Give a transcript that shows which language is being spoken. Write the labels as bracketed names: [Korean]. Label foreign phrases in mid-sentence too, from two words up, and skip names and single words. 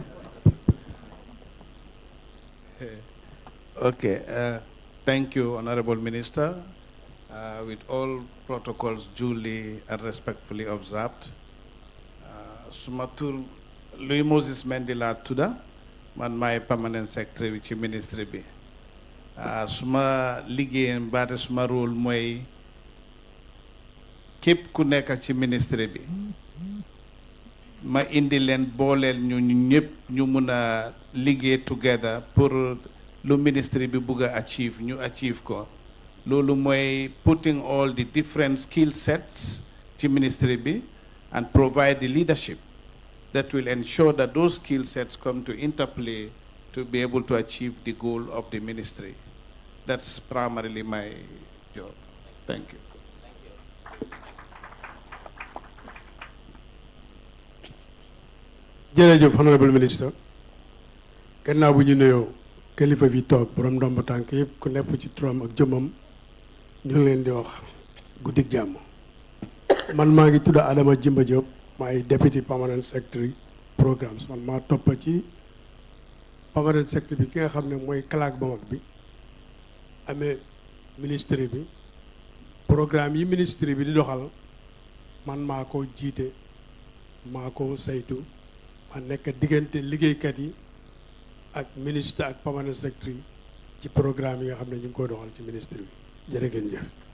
[English] Okay, thank you, Honorable Minister. With all protocols duly and respectfully observed, Sumatur Louis Moses Mendila Tuda, man my permanent secretary with the ministry be. [Wolof] Suma liggéeyam baate suma rôle mooy képp ku nekk ci ministry bi ma indi leen booleel ñu ñëpp ñu mun a liggéey [English] together [Wolof] pour lu ministry bi bugg a [English] achieve [Wolof] ñu achieve ko loolu mooy [English] putting all the different skill sets [Wolof] ci ministry bi [English] and provide the leadership that will ensure that those skill sets come to interplay to be able to achieve the goal of the ministry. That's primarily my job. Thank you. [Wolof] jërëjëf [English] honorable minister [Wolof] gannaaw bu ñu nuyoo kilifa fi toog borom ndomb tànk yëpp ku nekk ci turam ak jëmmam ñu ngi leen di wax guddik jàmm man maa ngi tudd Adama Jimba Diop maay [English] deputy permanent secretary programmes [Wolof] man maa toppa ci [English] permanent secretary [Wolof] bi ki nga xam ne mooy kalaak ba mag bi amee ministre bi programme yi ministre bi di doxal man maa ko jiite maa ko saytu ma nekk diggante liggéeykat yi ak ministre ak [English] permanent secretary [Wolof] ci programme yi nga xam ne ñu ngi koy doxal ci ministre bi jërë ngeen jëf.